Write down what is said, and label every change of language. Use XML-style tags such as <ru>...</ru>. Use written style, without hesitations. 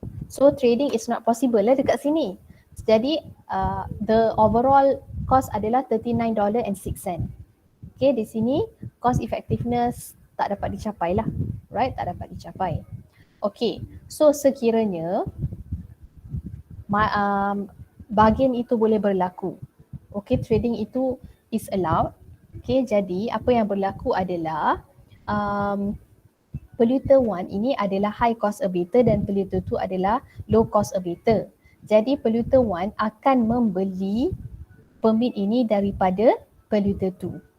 <en>So trading is not possible</en> <ms>lah dekat sini.</ms> <en>Jadi the overall cost adalah $39.06.</en> <ms>Okay, di sini cost effectiveness tak dapat dicapai lah, right? Tak dapat dicapai. Okay, so sekiranya bargain itu boleh berlaku.</ms> <en>Okay, trading itu is allowed.</en> <ms>Okay, jadi apa yang berlaku adalah polluter 1 ini adalah</ms> <en>high cost abater</en> <ms>dan polluter 2 adalah</ms> <en>low cost abater.</en> <ms>Jadi polluter 1 akan membeli permit ini daripada polluter 2.</ms>